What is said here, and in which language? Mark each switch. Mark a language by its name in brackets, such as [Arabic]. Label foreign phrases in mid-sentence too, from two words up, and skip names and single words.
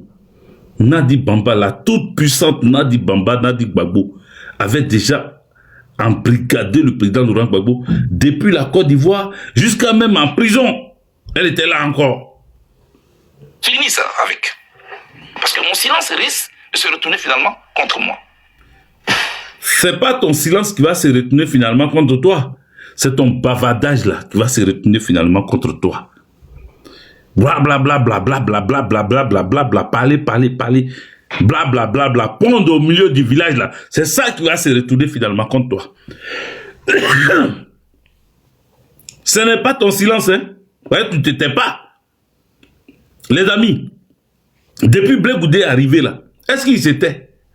[French] Nadi Bamba, la toute puissante Nadi Bamba, Nadi Gbagbo, avait déjà embrigadé le président Laurent Gbagbo depuis la Côte d'Ivoire jusqu'à même en prison. Elle était là encore. Fini ça avec. Parce que mon silence risque de se retourner finalement contre moi. C'est pas ton silence qui va se retourner finalement contre toi. C'est ton bavardage là qui va se retourner finalement contre toi. Bla bla bla bla bla bla bla bla bla bla bla bla, parler, bla bla bla bla, pondre au milieu du village là. C'est ça qui va se retourner finalement contre toi. Ce n'est pas ton silence, hein. Ouais, tu t'étais pas. Les amis, depuis Blé Goudé est arrivé là, est-ce qu'il s'était?